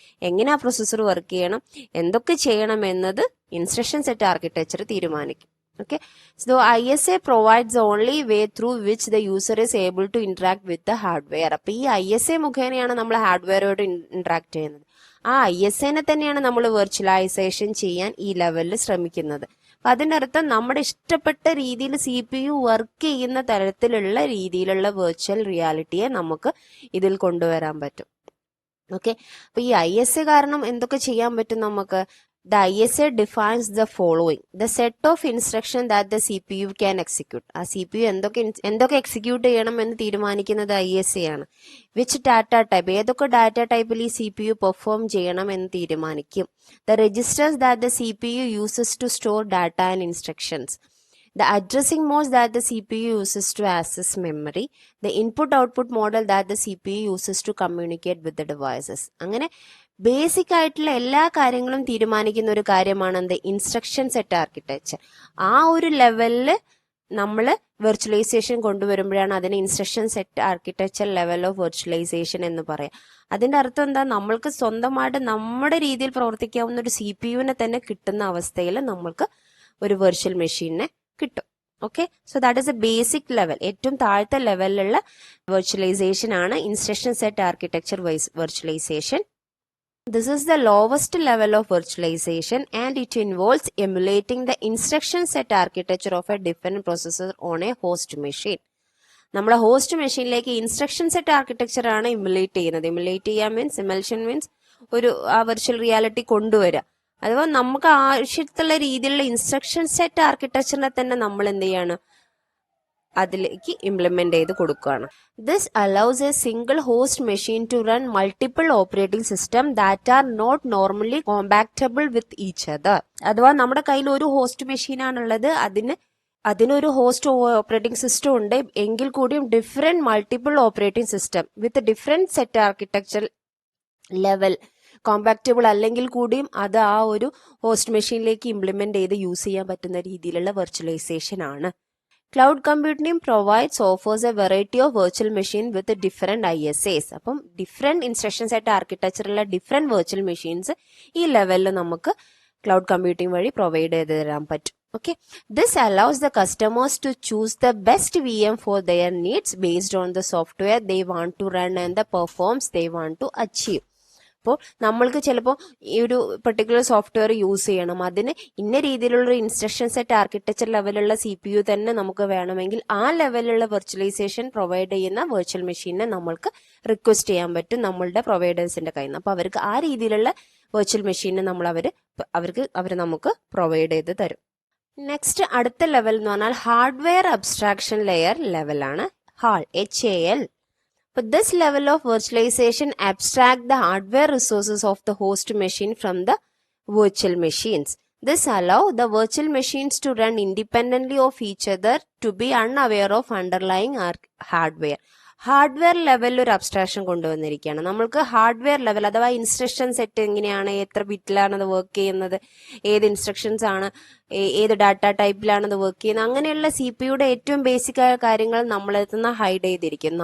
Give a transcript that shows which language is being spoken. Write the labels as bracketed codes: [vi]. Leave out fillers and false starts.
[ml] എങ്ങനെ ആ processor work ചെയ്യണം, എന്തൊക്കെ ചെയ്യണം എന്നത് ഇൻസ്ട്രക്ഷൻ സെറ്റ് ആർക്കിടെക്ചർ തീരുമാനിക്കും. [en] Okay, so ISA provides the only way through which the user is able to interact with the hardware. [ml] അപ്പൊ ഈ ISA മുഖേനയാണ് നമ്മൾ ഹാർഡ്വെയറോട് ഇന്ററാക്ട് ചെയ്യുന്നത്. ആ ISAനെ തന്നെയാണ് നമ്മൾ വെർച്വലൈസേഷൻ ചെയ്യാൻ ഈ ലെവലിൽ ശ്രമിക്കുന്നത്. അപ്പൊ അതിന്റെ അർത്ഥം നമ്മുടെ ഇഷ്ടപ്പെട്ട രീതിയിൽ CPU വർക്ക് ചെയ്യുന്ന രീതിയിലുള്ള വെർച്വൽ റിയാലിറ്റിയെ നമുക്ക് ഇതിൽ കൊണ്ടുവരാൻ പറ്റും. ഓക്കെ, അപ്പൊ ഈ ISA കാരണം എന്തൊക്കെ ചെയ്യാൻ പറ്റും നമുക്ക്. [en] the ISA defines the following: the set of instruction that the CPU can execute. [ml] ആ CPU എന്തൊക്കെ എക്സിക്യൂട്ട് ചെയ്യണം എന്ന് തീരുമാനിക്കുന്നത് ISA ആണ്. [en] which data type, [ml] ഏതൊക്കെ ഡാറ്റ ടൈപ്പിൽ ഈ CPU പെർഫോം ചെയ്യണം എന്ന് തീരുമാനിക്കും. [en] The registers that the CPU uses to store data and instructions. The addressing modes that the CPU uses to access memory. The input-output model that the CPU uses to communicate with the devices. [ml] അങ്ങനെ basic ആയിട്ടുള്ള എല്ലാ കാര്യങ്ങളും തീരുമാനിക്കുന്ന ഒരു കാര്യമാണ് എന്ത്, instruction set architecture. ആ ഒരു ലെവലിൽ നമ്മൾ വെർച്വലൈസേഷൻ കൊണ്ടുവരുമ്പോഴാണ് അതിന് instruction set architecture level of virtualisation എന്ന് പറയാം. അതിന്റെ അർത്ഥം എന്താ, നമ്മൾക്ക് സ്വന്തമായിട്ട് നമ്മുടെ രീതിയിൽ പ്രവർത്തിക്കാവുന്ന ഒരു CPU തന്നെ കിട്ടുന്ന അവസ്ഥയിൽ നമ്മൾക്ക് ഒരു വെർച്വൽ മെഷീനെ കിട്ടും. [en] Okay, so that is a basic level. [ml] ഏറ്റവും താഴത്തെ ലെവലിലുള്ള വെർച്വലൈസേഷൻ ആണ് instruction set architecture virtualisation. [en] This is the lowest level of virtualization and it involves emulating the instruction set architecture of a different processor on a host machine. [ml] നമ്മളെ host മെഷീനിലേക്ക് instruction set architecture ആണ് ഇമുലേറ്റ് ചെയ്യുന്നത്. ഇമുലേറ്റ് ചെയ്യാൻ means, emulsion means ഒരു ആ virtual reality കൊണ്ടുവരിക. അഥവാ നമുക്ക് ആവശ്യത്തിലുള്ള രീതിയിലുള്ള ഇൻസ്ട്രക്ഷൻ സെറ്റ് ആർക്കിടെക്ചറിനെ തന്നെ നമ്മൾ എന്ത് ചെയ്യാണ്, അതിലേക്ക് ഇംപ്ലിമെന്റ് ചെയ്ത് കൊടുക്കുകയാണ്. [en] This allows a single host machine to run multiple operating system that are not normally compatible with each other. [ml] അഥവാ നമ്മുടെ കയ്യിൽ ഒരു ഹോസ്റ്റ് മെഷീനാണുള്ളത്, അതിനൊരു ഹോസ്റ്റ് ഓപ്പറേറ്റിംഗ് സിസ്റ്റം ഉണ്ട്, എങ്കിൽ കൂടിയും ഡിഫറെന്റ് മൾട്ടിപ്പിൾ ഓപ്പറേറ്റിംഗ് സിസ്റ്റം വിത്ത് different set architecture level compactable അല്ലെങ്കിൽ കൂടിയും അത് ആ ഒരു ഹോസ്റ്റ് മെഷീനിലേക്ക് ഇംപ്ലിമെന്റ് ചെയ്ത് യൂസ് ചെയ്യാൻ പറ്റുന്ന രീതിയിലുള്ള വെർച്വലൈസേഷൻ ആണ്. [en] Cloud computing offers a variety of virtual machine with different ISAs. [ml] അപ്പം different instruction set ആർക്കിടെക്ചറുള്ള different virtual machines ഈ ലെവലിൽ നമുക്ക് ക്ലൗഡ് കമ്പ്യൂട്ടിംഗ് വഴി പ്രൊവൈഡ് ചെയ്ത് തരാൻ പറ്റും. [en] Okay, this allows the customers to choose the best VM for their needs based on the software they want to run and the performance they want to achieve. [ml] അപ്പോൾ നമ്മൾക്ക് ചിലപ്പോൾ ഈ ഒരു particular software use ചെയ്യണം, അതിന് ഇന്ന രീതിയിലുള്ള instruction set architecture ലെവലുള്ള CPU തന്നെ നമുക്ക് വേണമെങ്കിൽ ആ ലെവലിലുള്ള വെർച്വലൈസേഷൻ പ്രൊവൈഡ് ചെയ്യുന്ന വെർച്വൽ മെഷീനെ നമ്മൾക്ക് റിക്വസ്റ്റ് ചെയ്യാൻ പറ്റും നമ്മളുടെ പ്രൊവൈഡേഴ്സിന്റെ കയ്യിൽ നിന്ന്. അപ്പോൾ അവർക്ക് ആ രീതിയിലുള്ള വെർച്വൽ മെഷീനെ അവർ നമുക്ക് പ്രൊവൈഡ് ചെയ്ത് തരും. നെക്സ്റ്റ് അടുത്ത ലെവൽ എന്ന് പറഞ്ഞാൽ ഹാർഡ്വെയർ അബ്സ്ട്രാക്ഷൻ ലെയർ ലെവലാണ്, HAL. [en] But this level of virtualization abstract the hardware resources of the host machine from the virtual machines. This allow the virtual machines to run independently of each other to be unaware of underlying hardware. [ml] Hardware ലെവലിൽ ഒരു abstraction കൊണ്ടുവന്നിരിക്കുകയാണ്. നമ്മൾക്ക് hardware level അഥവാ instruction set എങ്ങനെയാണ്, എത്ര ബിറ്റിലാണ് അത് work ചെയ്യുന്നത്, ഏത് instructions ആണ്, ഏത് ഡാറ്റ ടൈപ്പിലാണ് അത് വർക്ക് ചെയ്യുന്നത്, അങ്ങനെയുള്ള CPUയുടെ ഏറ്റവും ബേസിക് ആയ കാര്യങ്ങൾ നമ്മളെത്തുന്ന ഹൈഡ് ചെയ്തിരിക്കും.